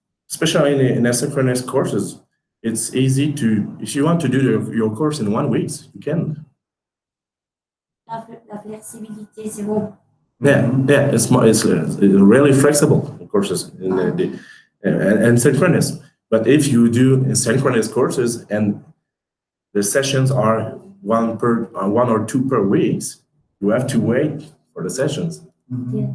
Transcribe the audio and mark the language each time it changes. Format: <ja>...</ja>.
<en>Especially in asynchronous courses, it's easy to, if you want to do your course in 1 week, you can.</en> <fr>La flexibilité, c'est bon.</fr> <en>Yeah, it's really flexible courses and synchronous. But if you do synchronous courses and the sessions are one or two per week, you have to wait for the sessions. Yeah.</en>